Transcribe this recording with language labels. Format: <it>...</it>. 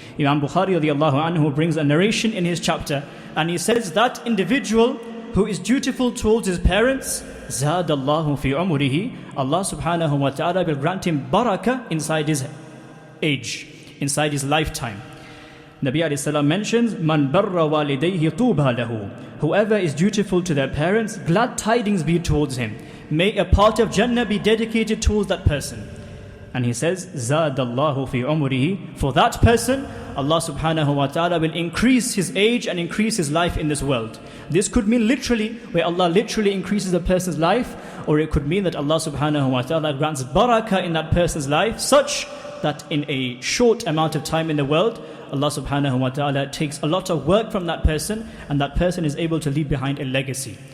<en>Imam Bukhari radiyallahu anhu brings a narration in his chapter, and he says that individual who is dutiful towards his parents,</en> <ar>zadallahu fi umrihi,</ar> <en>Allah subhanahu wa ta'ala will grant him barakah inside his age, inside his lifetime. Nabi alayhi salam mentions,</en> <ar>Man barra walidayhi tuba lahu.</ar> <en>Whoever is dutiful to their parents, glad tidings be towards him. May a part of Jannah be dedicated towards that person. And he says,</en> <ar>زَادَ اللَّهُ فِي عُمُرِهِ.</ar> <en>For that person, Allah subhanahu wa ta'ala will increase his age and increase his life in this world. This could mean literally, where Allah literally increases a person's life, or it could mean that Allah subhanahu wa ta'ala grants barakah in that person's life, such that in a short amount of time in the world, Allah subhanahu wa ta'ala takes a lot of work from that person, and that person is able to leave behind a legacy.</en>